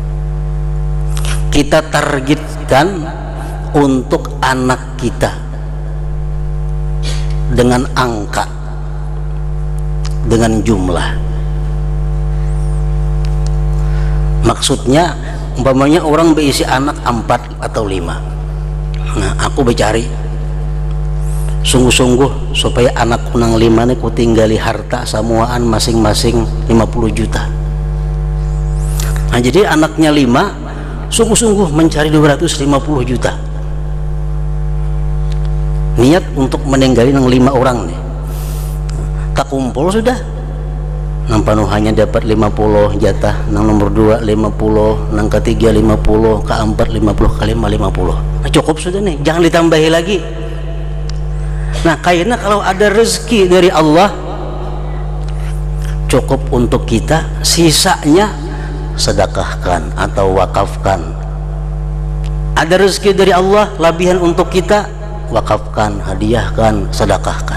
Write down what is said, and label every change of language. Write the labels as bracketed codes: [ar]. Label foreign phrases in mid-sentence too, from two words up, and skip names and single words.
[id] Kita targetkan untuk anak kita dengan angka, dengan jumlah. Maksudnya umpamanya orang berisi anak 4 atau 5. [bjn] Nah, aku bercari sungguh-sungguh supaya anakku nang 5 nih ku tinggali harta samuaan masing-masing 50 juta. [id] Nah, jadi anaknya 5 sungguh-sungguh mencari 250 juta. [bjn] Niat untuk meninggali nang 5 orang nih. Tak kumpul sudah. Nang panuhannya dapat 50 jatah, nang nomor 2 50, nang ketiga 50, keempat 50, kelima 50. [id] Nah, cukup sudah nih, jangan ditambahi lagi. Nah, kayaknya kalau ada rezeki dari Allah cukup untuk kita, sisanya sedekahkan atau wakafkan Ada rezeki dari Allah, labihan untuk kita, wakafkan, hadiahkan, sedekahkan.